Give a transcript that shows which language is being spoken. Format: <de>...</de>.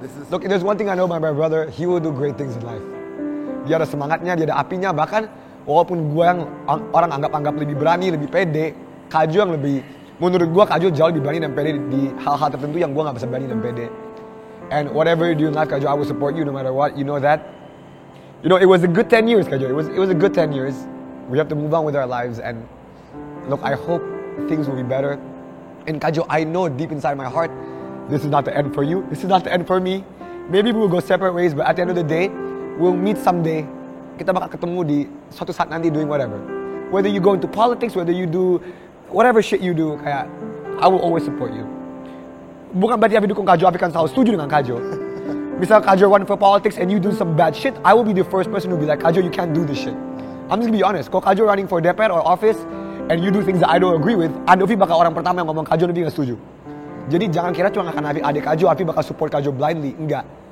<en>Look, there's one thing I know about my brother, he will do great things in life.</en> <id>Dia ada semangatnya, dia ada apinya, bahkan walaupun gue yang orang anggap lebih berani, lebih pede, Kajo yang lebih, menurut gue Kajo jauh lebih berani dan pede di hal-hal tertentu yang gue gak bisa berani dan pede.</id> <en>And whatever you do in life, Kajo, I will support you no matter what, you know that. You know, it was a good 10 years, Kajo, it was a good 10 years. We have to move on with our lives, and look, I hope things will be better. And Kajo, I know deep inside my heart, this is not the end for you. This is not the end for me. Maybe we will go separate ways, but at the end of the day, we'll meet someday.</en> <id>Kita bakal ketemu di suatu saat nanti</id> <en>doing whatever. Whether you go into politics, whether you do whatever shit you do,</en> <id>kayak</id> <en>I will always support you.</en> <id>Bukan berarti Abi dukung Kajo, Abi kan selalu setuju dengan Kajo. Misal</id> <en>Kajo run for politics and you do some bad shit, I will be the first person who be like, Kajo, you can't do this shit. I'm just gonna be honest.</en> <id>Kalau</id> <en>Kajo running for DPR or office, and you do things that I don't agree with,</en> <id>Andovi bakal orang pertama yang ngomong Kajo, Andovi gak setuju. Jadi jangan kira cuma akan adik Kajo, Api bakal support Kajo</id> <en>blindly.</en> <id>Enggak.</id>